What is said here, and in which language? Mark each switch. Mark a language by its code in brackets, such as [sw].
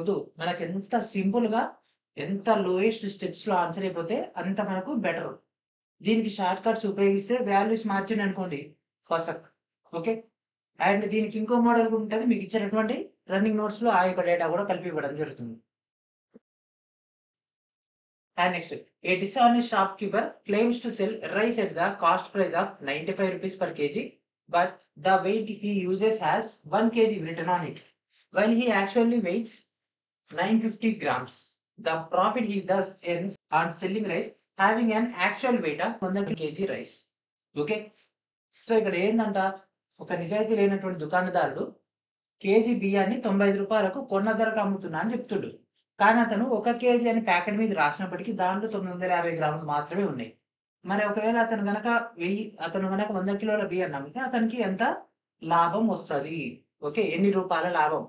[te] వద్దు, మనకు ఎంత సింపుల్ గా ఎంత లోయెస్ట్ స్టెప్స్ లో ఆన్సర్ అయిపోతే అంత మనకు బెటర్. దీనికి షార్ట్ కట్స్ ఉపయోగిస్తే వాల్యూస్ మార్చిండి అనుకోండి ఫసక్. ఓకే. అండ్ దీనికి ఇంకో మోడల్ కూడా ఉంటుంది, మీకు ఇచ్చినటువంటి రన్నింగ్ నోట్స్ లో ఆ యొక్క డేటా కూడా కలిపి ఇవ్వడం జరుగుతుంది. [en] And next, a dishonest shopkeeper claims to sell rice at the cost price of 95 rupees per kg, but the weight he uses has 1 kg written on it, while he actually weighs 950 grams. The profit he thus earns on selling rice having an actual weight of 100 kg rice. [te] Okay. So ఇక్కడ ఏంటంట, ఒక నిజాయితీ లేనటువంటి దుకాణదారుడు KG బియ్యాన్ని 95 రూపాయలకు కొన్న ధరకు అమ్ముతున్నా అని చెప్తుడు. కానీ అతను 1 కేజీ అని ప్యాకెట్ మీద రాసినప్పటికీ దాంట్లో 950 గ్రాములు మాత్రమే ఉన్నాయి. మరి ఒకవేళ అతను గనక 100 కిలోల బియ్యాన్ని అమ్మితే అతనికి ఎంత లాభం వస్తది? ఓకే. ఎన్ని రూపాయల లాభం?